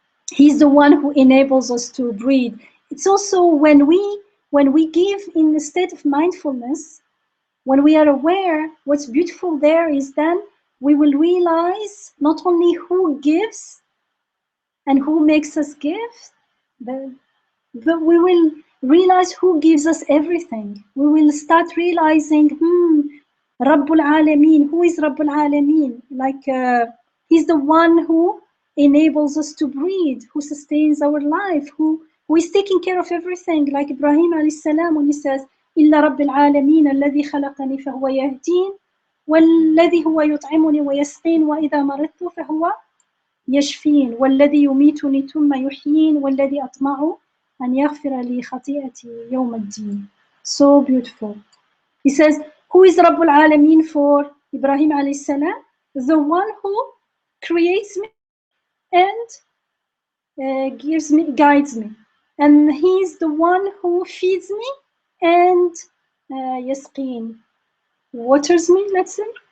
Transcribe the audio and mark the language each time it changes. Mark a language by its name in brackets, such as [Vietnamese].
[English] He's the one who enables us to breathe. It's also when we give in the state of mindfulness, when we are aware, what's beautiful there is then we will realize not only who gives and who makes us give, but we will realize who gives us everything. We will start realizing, Rabbul Alameen, who is Rabbul Alameen? Like He's the one who enables us to breathe, who sustains our life, who is taking care of everything. Like Ibrahim alayhi salam, when he says, [Arabic] إلا رب العالمين الذي خلقني فهو يهدين والذي هو يطعمني ويسقين وإذا مرضت فهو يشفين والذي يميتني ثم يحيين والذي أطمع أن يغفر لي خطيئتي يوم الدين. [English] So beautiful. He says, Who is Rabbul Alameen for Ibrahim alayhi salam? The one who creates me and guides me. And he is the one who feeds me and yasqeen, waters me, let's say.